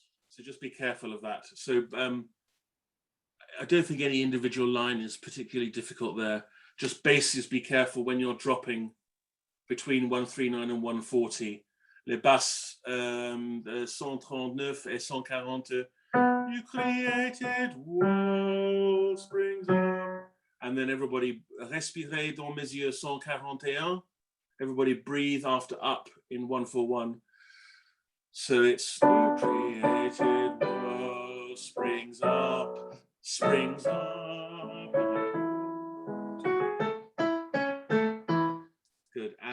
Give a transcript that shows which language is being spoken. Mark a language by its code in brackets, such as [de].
[en] So just be careful of that. So I don't think any individual line is particularly difficult there. Just basses, be careful when you're dropping between 139 and 140. [fr] Les basses, 139 et 140. [en] You created world springs up. And then everybody, [fr] respirez dans mes yeux [en] 141. Everybody breathe after up in 141. So it's you created world springs up, springs up. Good. And